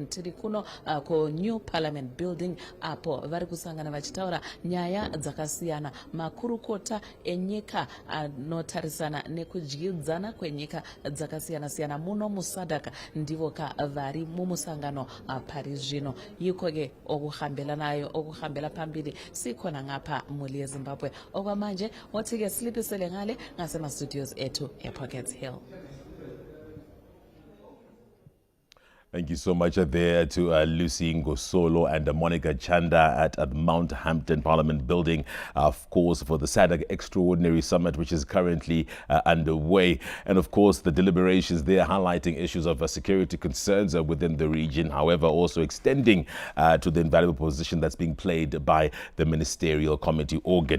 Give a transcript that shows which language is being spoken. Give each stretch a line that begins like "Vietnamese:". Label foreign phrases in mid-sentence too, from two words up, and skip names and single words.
Shona: Tiri kuno ku New Parliament Building, apo vari kusangana vachitaura nyaya dzakasiyana. Makurukota enyika anotarisana nekudyidzana kwenyika dzakasiyana siyana muno muSADC ndivo vari mumusangano pari zvino.
North Ndebele: Yikoke okuhambela pambili sikhona ngapha muli yeZimbabwe. Okwamanje wothike silipisele ngale ngasema studios ethu ePockets Hill.
English: Thank you so much there to Lucy Ngosolo and Monica Chanda at Mount Hampton Parliament Building, of course, for the SADC Extraordinary Summit, which is currently underway. And of course, the deliberations there highlighting issues of security concerns within the region, however, also extending to the invaluable position that's being played by the ministerial committee organ.